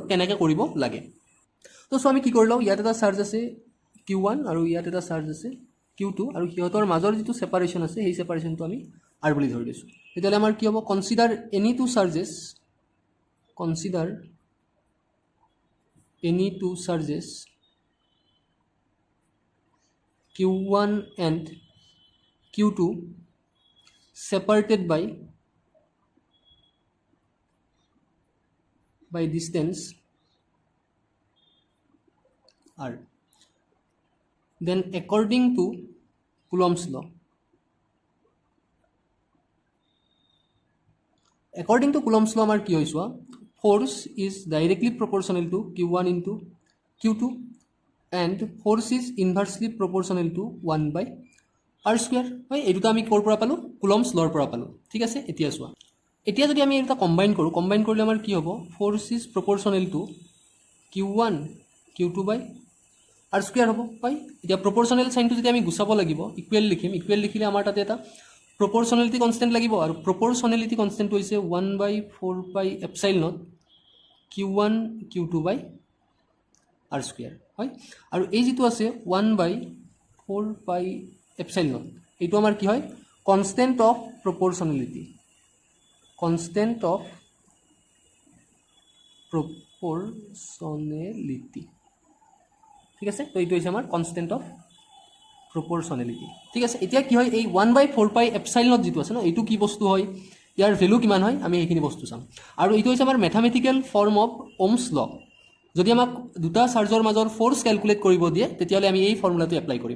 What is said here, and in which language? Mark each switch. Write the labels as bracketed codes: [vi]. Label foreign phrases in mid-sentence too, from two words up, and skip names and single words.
[as] কেনেকৈ কৰিব লাগে তো চ' আমি কি কৰি লওঁ ইয়াত এটা চাৰ্জ আছে Q1 আৰু ইয়াত এটা চাৰ্জ আছে Q2 আৰু সিহঁতৰ মাজৰ যিটো ছেপাৰেশ্যন আছে সেই ছেপাৰেশ্যনটো আমি R বুলি ধৰি লৈছোঁ তেতিয়াহ'লে আমাৰ কি হ'ব [en] consider any two charges Q1 and Q2 separated by distance R. Then according to Coulomb's law, [as] আমাৰ কি হৈছে [en] force is directly proportional to Q1 into Q2 and force is inversely proportional to 1 by r square [as] হয় এই দুটা আমি ক'ৰ পৰা পালোঁ কুলম্বছ লৰ পৰা পালোঁ ঠিক আছে এতিয়া চোৱা এতিয়া যদি আমি এটা কম্বাইন কৰিলে আমাৰ কি [en] হ'ব force is proportional to Q1 Q2 by r square [as] হ'ব হয় এতিয়া [en] প্ৰপৰ্চনেল চাইনটো [as] যেতিয়া আমি গুচাব লাগিব ইকুৱেল লিখিলে আমাৰ তাতে এটা [en] proportionality constant [as] লাগিব আৰু প্ৰপৰ্চনেলিটি কনষ্টেণ্টটো হৈছে [en] 1 by 4 pi epsilon Q1 Q2 by r square [as] হয় আৰু এই যেটো আছে [en] 1 by 4 pi epsilon [as] এইটো আমাৰ কি হয় [en] constant of proportionality constant of proportionality [as] ঠিক আছে। তো এইটো হৈছে আমাৰ [en] constant of proportionality [as] ঠিক আছে। এতিয়া কি হয় এই 1/4πε যিটো আছে ন এইটো কি বস্তু হয়, ইয়াৰ ভেলু কিমান হয় আমি এইখিনি বস্তু চাম। আৰু এইটো হৈছে আমাৰ [en] mathematical form of Ohm's law. [as] যদি আমাক দুটা চাৰ্জৰ মাজৰ ফ'ৰ্চ কেলকুলেট কৰিব দিয়ে তেতিয়াহ'লে আমি এই ফৰ্মুলাটো এপ্লাই কৰিম।